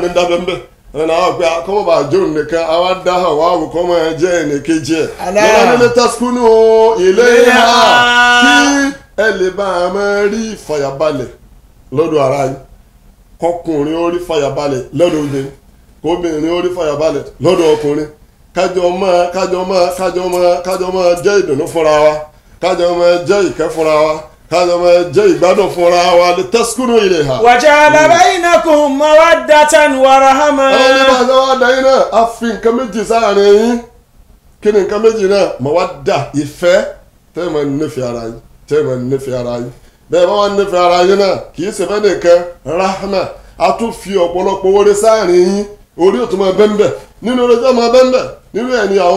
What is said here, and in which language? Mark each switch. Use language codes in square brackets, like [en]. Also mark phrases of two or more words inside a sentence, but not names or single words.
[yo] ní dá bẹ́ẹ̀ ẹnna àwọn pé akọ́mọ̀ bá jó nìkan àwa dá Hawa'u kọ́mọ̀ ẹ jẹ́ ẹnìkejì ẹ̀ lọ́la nílé [ar] تسكنوا إليها [yo] kí ẹ lè bá a máa rí ìfàyàbalẹ̀ lọ́dọ̀ ara yín kọkùnrin ó rí fàyàbalẹ̀ lọ́dọ̀ obìnrin kóbìnrin ó rí fàyàbalẹ̀ lọ́dọ̀ ọkùnrin kájọ máa jẹ́ ìdùnnú fúnra wa kájọ máa jẹ́ ìkẹ́ fúnra wa kájọ máa jẹ́ ìgbádùn fúnra wa lè [ar] تسكنوا إليها. وجعل بينكم مودة ورحمة. [yo] àwọn oníbàṣẹ wa dá yín náà a fi nǹkan méjì sáàrin yín kí ni nǹkan méjì náà mawadda ìfẹ́ tẹ́ ẹ máa nífẹ̀ẹ́ ara yín bẹ́ẹ̀ bá wà nífẹ̀ẹ́ ara yín náà kì í ṣe fẹ́ nìkan rahma a tún fi ọ̀pọ̀lọpọ̀ oore sáàrin yín orí òtún máa bẹ́ńbẹ́ nínú oore tó máa bẹ́ńbẹ́ nínú ẹ̀ ní àwọn